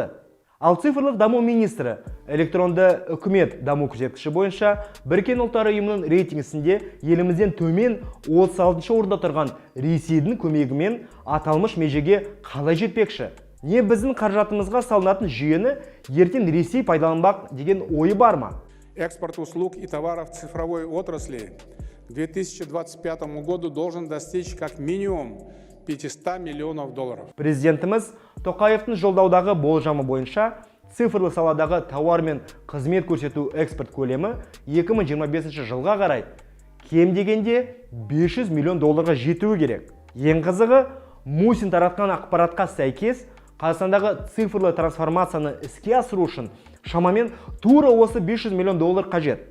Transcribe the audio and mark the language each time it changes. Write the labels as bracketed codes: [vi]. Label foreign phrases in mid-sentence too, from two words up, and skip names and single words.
[kk] Ал цифрлық даму министрі электронды үкімет даму көрсеткіші бойынша Біріккен ұлттар ұйымының рейтингісінде елімізден төмен 36 орында тұрған Ресейдің көмегімен аталмыш межеге қалай жетпекші? Не біздің қаржатымызға салынатын жүйені ертең Ресей пайдаланбақ деген ойы бар ма? [ru] Экспорт услуг и товаров цифровой отрасли к 2025 году должен достичь как минимум $500 миллионов. [kk] Президентіміз Тоқаевтың жолдаудағы болжамы бойынша цифрлы саладағы тауар мен қызмет көрсету экспорт көлемі 2025 жылға қарай кем дегенде $500 миллион жетуі керек. Ең қызығы, Мусин таратқан ақпаратқа сәйкес Қазақстандағы цифрлы трансформацияны іске асыру үшін шамамен тура осы $500 миллион қажет.